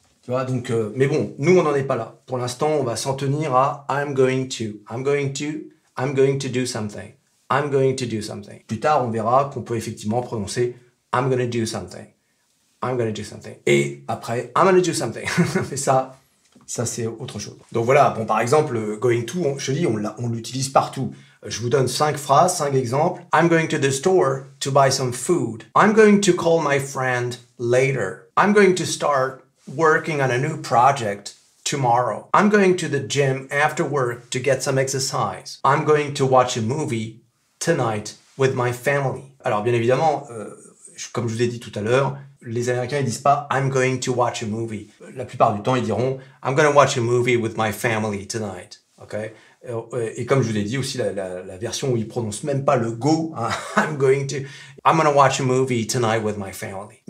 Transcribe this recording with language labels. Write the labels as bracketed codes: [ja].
[fr] Tu vois, donc, mais bon, nous, on n'en est pas là. Pour l'instant, on va s'en tenir à [en] I'm going to. I'm going to do something. I'm going to do something. [fr] Plus tard, on verra qu'on peut effectivement prononcer [en] I'm going to do something. [fr] I'm going to do something. Et après, [en] I'm going to do something. [fr] Mais ça c'est autre chose. Donc voilà, bon, par exemple, going to, je dis, on l'utilise partout. Je vous donne 5 phrases, 5 exemples. [en] I'm going to the store to buy some food. I'm going to call my friend later. I'm going to start working on a new project tomorrow. I'm going to the gym after work to get some exercise. I'm going to watch a movie tonight with my family. [fr] Alors bien évidemment, comme je vous ai dit tout à l'heure, les Américains ils disent pas [en] I'm going to watch a movie. [fr] La plupart du temps ils diront [en] I'm going to watch a movie with my family tonight. Okay? [fr] Et comme je vous ai dit aussi la version où ils prononcent même pas le go, hein, [en] I'm going to watch a movie tonight with my family.